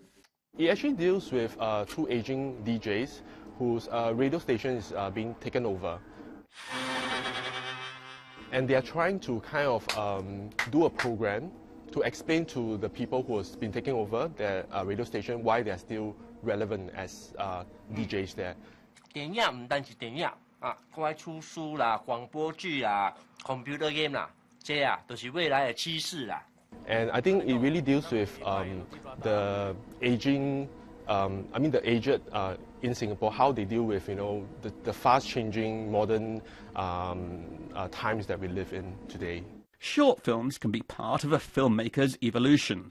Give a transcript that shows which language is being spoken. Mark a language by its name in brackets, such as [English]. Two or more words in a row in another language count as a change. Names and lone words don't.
[English] It actually deals with two aging DJs whose radio station is being taken over. And they are trying to kind of do a program to explain to the people who have been taking over their radio station why they are still relevant as DJs there. [Cantonese] 電影唔單止電影啊，該出書啦、廣播劇啦、 [English] computer game [Cantonese] 啦，這啊都是未來的趨勢啦。 [English] And I think it really deals with the aging, the aged in Singapore, how they deal with the fast-changing modern times that we live in today. Short films can be part of a filmmaker's evolution.